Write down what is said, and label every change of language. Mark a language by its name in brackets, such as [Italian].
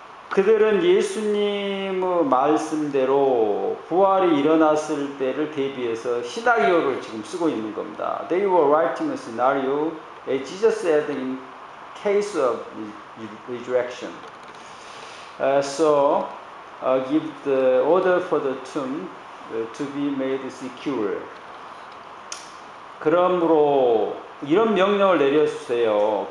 [Korean] 그들은 예수님의 말씀대로 부활이 일어났을 때를 대비해서 시나리오를 지금 쓰고 있는 겁니다. [English] They were writing a scenario as Jesus said in case of resurrection. So give the order for the tomb to be made secure. [Korean] 그러므로 이런 명령을 내려주세요.